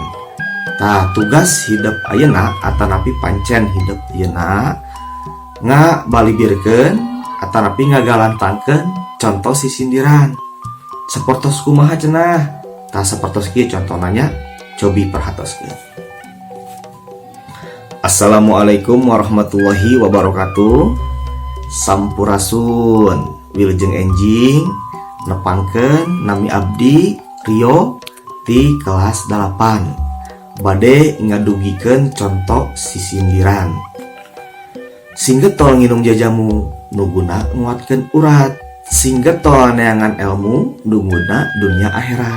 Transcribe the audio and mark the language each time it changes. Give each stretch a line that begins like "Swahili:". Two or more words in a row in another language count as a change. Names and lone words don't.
Sundanese: Tah tugas hidup ayeuna atanapi pancen hidup ayeuna ngabalibirkeun atanapi ngagalantangkeun contoh sisindiran. Sapertos kumaha cenah? Tah sapertos kieu contona nya, cobi perhatoskeun.
Arabic: السلام عليكم ورحمة الله وبركاته.
Sundanese: Sampurasun. wilujeng enjing nepangkeun nami abdi Rio ti kelas 8 bade ngadugikeun contoh sisindiran. Singget tol nginum jajamu nuguna nguatkeun urat, singget tol neangan ilmu nuguna dunia akhirat.